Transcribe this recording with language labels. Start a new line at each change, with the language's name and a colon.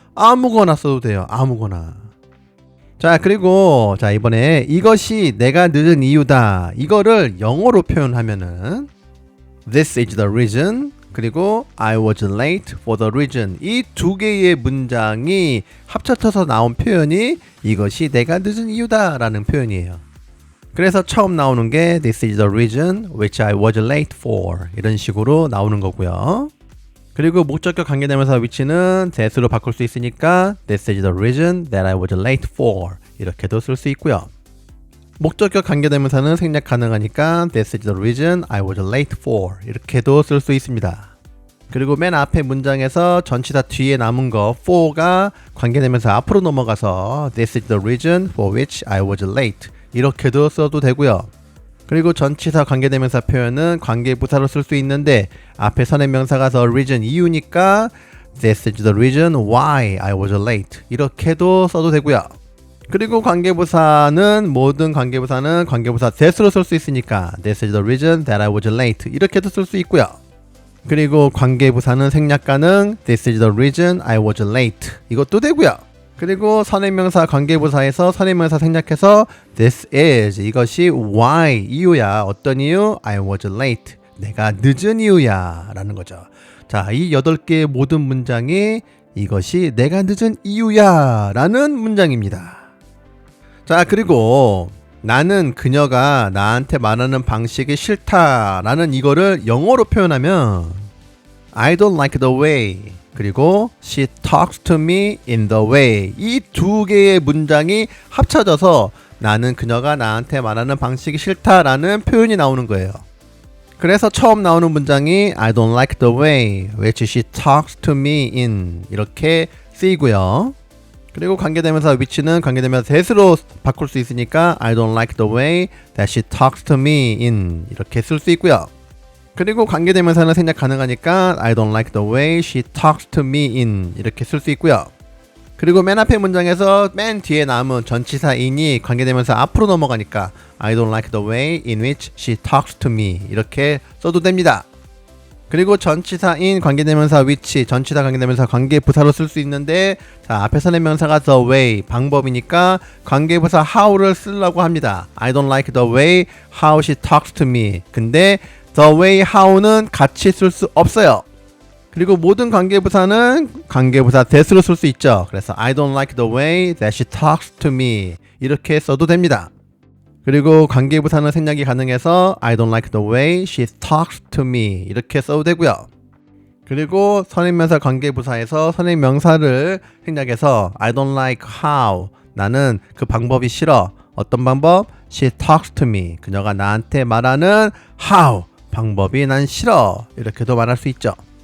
Korean: 아무거나 써도 돼요. 아무거나. 자, 그리고 자 이번에 이것이 내가 늦은 이유다 이거를 영어로 표현하면은
English: This is the reason
Korean: 그리고
English: I was late for the reason
Korean: 이 두 개의 문장이 합쳐져서 나온 표현이 이것이 내가 늦은 이유다 라는 표현이에요. 그래서 처음 나오는 게
English: This is the reason which I was late for
Korean: 이런 식으로 나오는 거고요. 그리고 목적격 관계대명사 which는 that으로 바꿀 수 있으니까
English: This is the reason that I was late for
Korean: 이렇게도 쓸 수 있고요. 목적격 관계대명사는 생략 가능하니까
English: This is the reason I was late for
Korean: 이렇게도 쓸 수 있습니다. 그리고 맨 앞에 문장에서 전치사 뒤에 남은 거 for가 관계대명사 앞으로 넘어가서
English: This is the reason for which I was late
Korean: 이렇게도 써도 되고요. 그리고 전치사 관계대명사 표현은 관계부사로 쓸 수 있는데 앞에 선행명사가 the reason 이유니까
English: This is the reason why I was late
Korean: 이렇게도 써도 되고요. 그리고 관계부사는 모든 관계부사는 관계부사 that으로 쓸 수 있으니까
English: This is the reason that I was late
Korean: 이렇게도 쓸 수 있고요. 그리고 관계부사는 생략 가능
English: This is the reason I was late
Korean: 이것도 되고요. 그리고 선행명사 관계부사에서 선행명사 생략해서 This is 이것이 why 이유야 어떤 이유
English: I was late
Korean: 내가 늦은 이유야 라는 거죠. 자, 이 8개의 모든 문장이 이것이 내가 늦은 이유야 라는 문장입니다. 자, 그리고 나는 그녀가 나한테 말하는 방식이 싫다 라는 이거를 영어로 표현하면
English: I don't like the way
Korean: 그리고
English: She talks to me in the way
Korean: 이 두 개의 문장이 합쳐져서 나는 그녀가 나한테 말하는 방식이 싫다 라는 표현이 나오는 거예요. 그래서 처음 나오는 문장이
English: I don't like the way which she talks to me in
Korean: 이렇게 쓰이고요. 그리고 관계대명사 which는 관계대명사 that으로 바꿀 수 있으니까
English: I don't like the way that she talks to me in
Korean: 이렇게 쓸 수 있고요. 그리고 관계대명사는 생략 가능하니까
English: I don't like the way she talks to me in
Korean: 이렇게 쓸 수 있고요. 그리고 맨 앞에 문장에서 맨 뒤에 남은 전치사 in이 관계대명사 앞으로 넘어가니까
English: I don't like the way in which she talks to me
Korean: 이렇게 써도 됩니다. 그리고 전치사 in 관계대명사 which 전치사 관계대명사 관계부사로 쓸 수 있는데 자 앞에 선행명사가 the way 방법이니까 관계부사 how를 쓰려고 합니다.
English: I don't like the way how she talks to me
Korean: 근데
English: the way how
Korean: 는 같이 쓸 수 없어요. 그리고 모든 관계부사는 관계부사 that으로 쓸 수 있죠. 그래서
English: I don't like the way that she talks to me
Korean: 이렇게 써도 됩니다. 그리고 관계부사는 생략이 가능해서
English: I don't like the way she talks to me
Korean: 이렇게 써도 되고요. 그리고 선행명사 관계부사에서 선행명사를 생략해서
English: I don't like how
Korean: 나는 그 방법이 싫어. 어떤 방법?
English: She talks to me
Korean: 그녀가 나한테 말하는 how 방법이 난 싫어 이렇게도 말할 수 있죠.